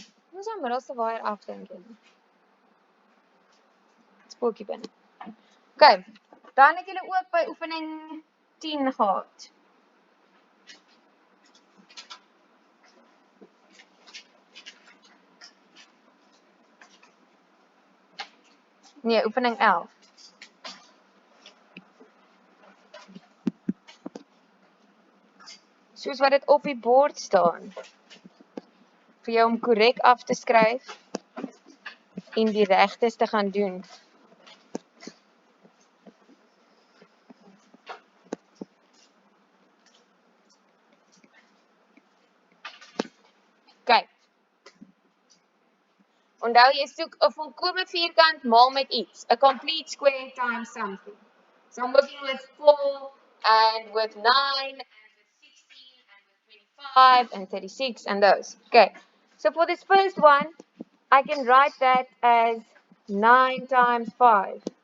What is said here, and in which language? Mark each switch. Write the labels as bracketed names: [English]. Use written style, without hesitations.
[Afrikaans] Ons aan middelste waier af dink ek. Spookie binne. Okay. Dan het julle ook by oefening 10 gehad. Nee, oefening 11. soos wat dit op die bord staan. Vir jou om korrek af te skryf en die regtes te gaan doen. Kyk. Onthou jy soek 'n volkome vierkant maal met iets. [English] A complete square times something. So I'm working with 4 and with 9 and with 16 and with 25 and 36 and those. Okay. So for this first one, I can write that as 9 times 5.